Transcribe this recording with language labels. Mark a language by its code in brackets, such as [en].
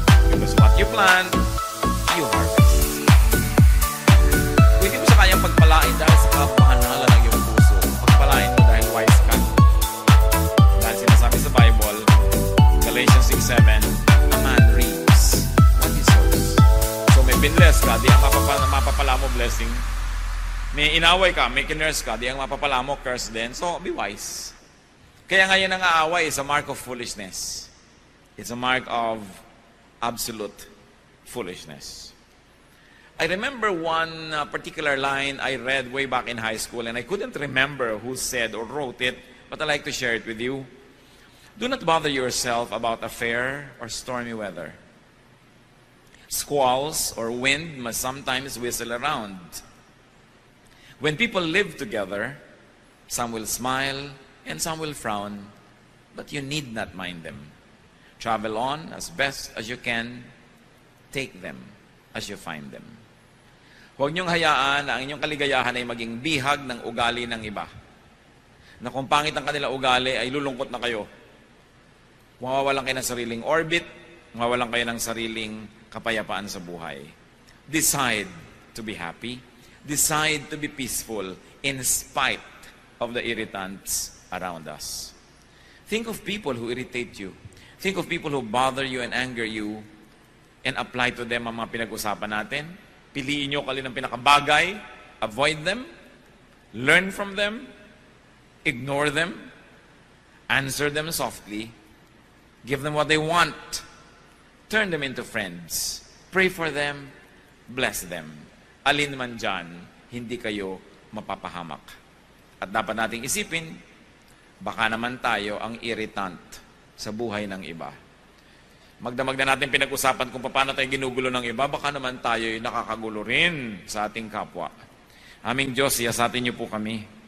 [en] Because what you plant, you harvest. [tl] Kung hindi mo siya kayang pagpalain dahil sa kapahanala ng iyong puso, pagpalain mo dahil wise ka. Dahil sinasabi sa Bible, Galatians 6:7, [en] a man reaps what he sows. [tl] So may binless ka, di ang mapapala mo blessing. May inaway ka, may kinurse ka, di ang mapapala mo curse din. [en] So be wise. [tl] Kaya ngayon ang aaway [en] is a mark of foolishness. It's a mark of absolute foolishness. I remember one particular line I read way back in high school, and I couldn't remember who said or wrote it, but I'd like to share it with you. Do not bother yourself about a fair or stormy weather. Squalls or wind must sometimes whistle around. When people live together, some will smile and some will frown, but you need not mind them. Travel on as best as you can. Take them as you find them. [tl] Huwag niyong hayaan na ang inyong kaligayahan ay maging bihag ng ugali ng iba. Na kung pangit ang kanila ugali, ay lulungkot na kayo. Mawawalan kayo ng sariling orbit, mawawalan kayo ng sariling kapayapaan sa buhay. Decide to be happy. Decide to be peaceful in spite of the irritants around us. [en] Think of people who irritate you. Think of people who bother you and anger you, and apply to them [tl] ang mga pinag-usapan natin. Piliin nyo kalin ang pinakabagay, [en] avoid them, learn from them, ignore them, answer them softly, give them what they want, turn them into friends, pray for them, bless them. [tl] Alin man dyan, hindi kayo mapapahamak. At dapat nating isipin, baka naman tayo ang irritant sa buhay ng iba. Magdamag na natin pinag-usapan kung paano tayo ginugulo ng iba, baka naman tayo ay nakakagulo rin sa ating kapwa. Aming Diyos, siyasatin niyo po kami.